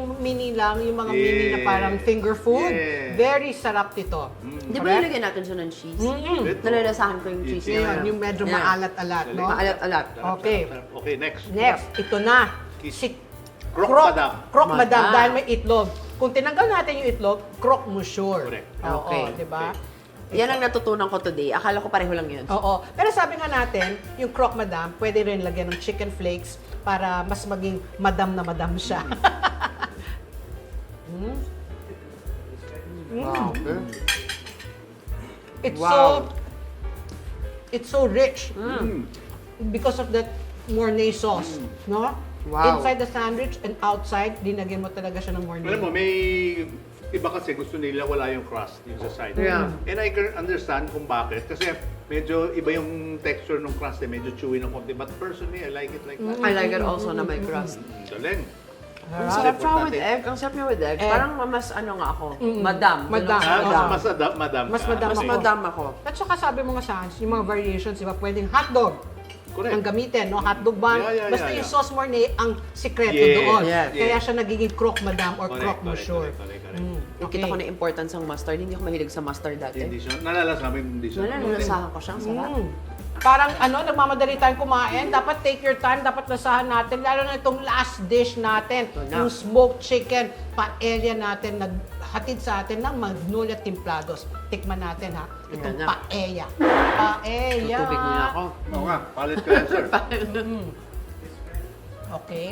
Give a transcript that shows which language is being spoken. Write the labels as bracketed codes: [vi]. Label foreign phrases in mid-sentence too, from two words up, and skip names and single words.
[tl] Yung mini lang, yung mga mini na parang [en] finger food, Yeah. [tl] very sarap nito. Di ba nilagyan natin siya ng cheese? Ito. Nalalasahan ko yung cheese [en] Yeah. [tl] Yun, niya. yung medyo [en] Yeah. [tl] maalat-alat, no? Maalat-alat. [en] Okay. Okay, next. [tl] Next, ito na. Si Croque Madame. Croque Madame, Madame. dahil may itlog. Kung tinanggal natin yung itlog, croque monsieur. [en] Correct. [tl] Oo, [en] Okay. [tl] di ba? Yan ang natutunan ko today. Akala ko pareho lang yun. Oo. Pero sabi nga natin, yung croque madame, pwede rin lagyan ng [en] chicken flakes [tl] para mas maging madam na madam siya. [en] Wow. It's Wow. so rich because of that Mornay sauce, no? Wow. Inside the sandwich and outside, [tl] dinagyan mo talaga siya ng Mornay. Alam mo, may iba kasi gusto nila wala yung crust yung sa side. [en] Yeah. And I can understand [tl] kung bakit. Kasi medyo iba yung texture ng crust eh. Medyo chewy ng konti. [en] But personally, I like it like that. I like it also [tl] na may crust. Galing. Ang sarap siya [en] with egg. [tl] Ang sarap niya [en] with egg. [tl] Parang mas ano nga ako. Madam. Madam. Mas madam Mas ka. madam Mas ako. madam ako. At saka sabi mo nga sa yung mga variations, di ba? Pwedeng hotdog. Correct. Ang gamitin, no? Hotdog bun. [en] Yeah, [tl] Basta [en] yeah. [tl] yung sauce Mornay ang sikreto [en] Yes, [tl] doon. [en] yes. [tl] Kaya siya nagiging croque madame or [en] Correct, [tl] croque [en] correct, [tl] monsieur. [en] correct. [tl] Nakita ko na importance ng mustard. Hindi ako mahilig sa mustard dati. Hindi siya. Nalalasabi mo hindi siya. Nalalasahan ko siya. Ang sarap. Parang nagmamadali tayong kumain. [en] Dapat take your time, [tl] dapat lasahan natin. Lalo na itong last dish natin, na. yung [en] smoked chicken [tl] paella natin. hatid sa atin ng Magnolia Templados. Tikman natin ha, itong Ayan na. paella. Paella. Tutubig muna ako. Oo nga, [en] palate cleanser. Okay.